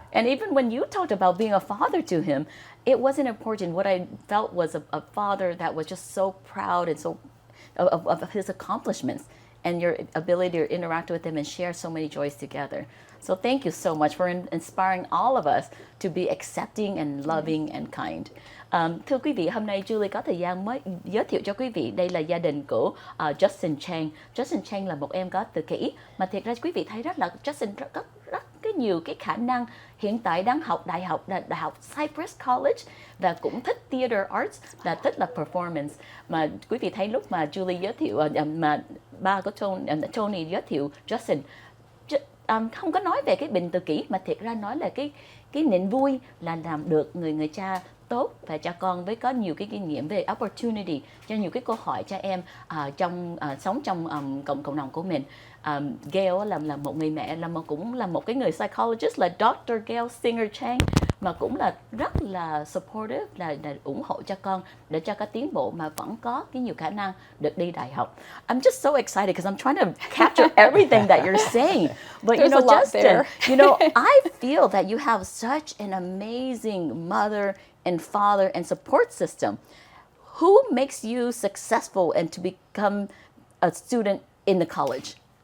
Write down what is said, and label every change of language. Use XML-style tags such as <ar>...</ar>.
<en>And even when you talked about being a father to him, it wasn't important. What I felt was a father that was just so proud and so of his accomplishments. and your ability to interact with them and share so many joys together. So thank you so much for inspiring all of us to be accepting and loving and kind.</en> <vi>Thưa quý vị, hôm nay Julie có thời gian mới giới thiệu cho quý vị đây là gia đình của Justin Chang. Justin Chang là một em có tự kỷ mà thiệt ra quý vị thấy rất là Justin rất cái nhiều cái khả năng, hiện tại đang học đại học Cypress College và cũng thích theater arts và thích là performance. Mà quý vị thấy lúc mà Julie giới thiệu mà ba của Tony giới thiệu Justin không có nói về cái bệnh tự kỷ mà thiệt ra nói là cái niềm vui là làm được người cha tốt và cha con với có nhiều cái kinh nghiệm về opportunity cho nhiều cái câu hỏi cho em sống trong cộng đồng của mình. Gail là một người mẹ, cũng là một cái người psychologist là Dr. Gail Singer Chang mà cũng là rất là supportive, là ủng hộ cho con để cho có tiến bộ mà vẫn có cái nhiều khả năng được đi đại học.</vi> <en>I'm just so excited because I'm trying to capture everything that you're saying. But you know, Justin, you know, I feel that you have such an amazing mother and father and support system. Who makes you successful and to become a student in the college?</en>